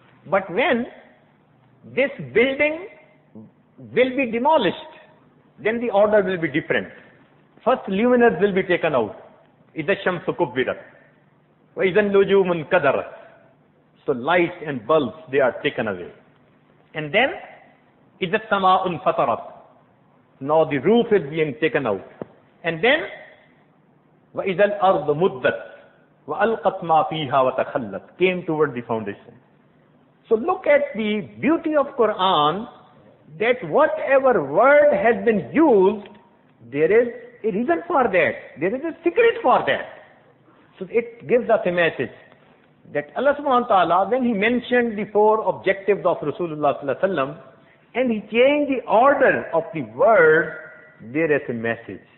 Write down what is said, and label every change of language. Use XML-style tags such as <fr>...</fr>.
<en>But when this building will be demolished, then the order will be different. First luminaires will be taken out.</en> <ar>إِذَا الشَّمْسُ كُبِّرَتْ وَإِذَا النُّجُومُ انْكَدَرَتْ.</ar> <en>So lights and bulbs, they are taken away. And then</en> <ar>إِذَا السَّمَاءُ انْفَطَرَتْ.</ar> <en>Now the roof is being taken out. And then</en> <ar>وَإِذَا الْأَرْضُ مُدَّتْ وَأَلْقَتْ مَا فِيهَا وَتَخَلَّتْ,</ar> <en>came toward the foundation. So look at the beauty of Quran, that whatever word has been used, there is a reason for that. There is a secret for that. So it gives us a message that Allah subhanahu wa ta'ala, when he mentioned the four objectives of Rasulullah sallallahu alaihi wasallam, and he changed the order of the word, there is a message.</en>